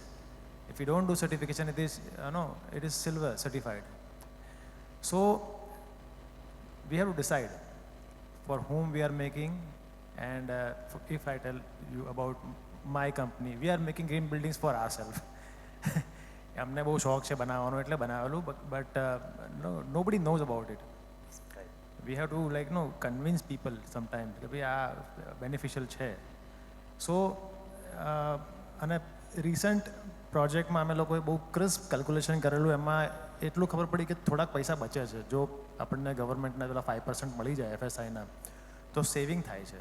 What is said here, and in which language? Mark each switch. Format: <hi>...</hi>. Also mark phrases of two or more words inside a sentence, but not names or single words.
<en>If you don't do certification, it is it is silver certified. So we have to decide for whom we are making, and if I tell you about my company, we are making green buildings for ourselves.</en> <hi>हमने बहुत शौक से बनावानो</hi> <gu>એટલે બનાવેલું,</gu> <en>but nobody knows about it. We have to convince people sometimes</en> <gu>કે ભાઈ આ beneficial છે. So અને recent પ્રોજેક્ટમાં અમે લોકોએ બહુ ક્રિસ્પ કેલ્ક્યુલેશન કરેલું, એમાં એટલું ખબર પડી કે થોડાક પૈસા બચે છે જો આપણને ગવર્મેન્ટના પેલા 5% મળી જાય FSIના તો સેવિંગ થાય છે.</gu>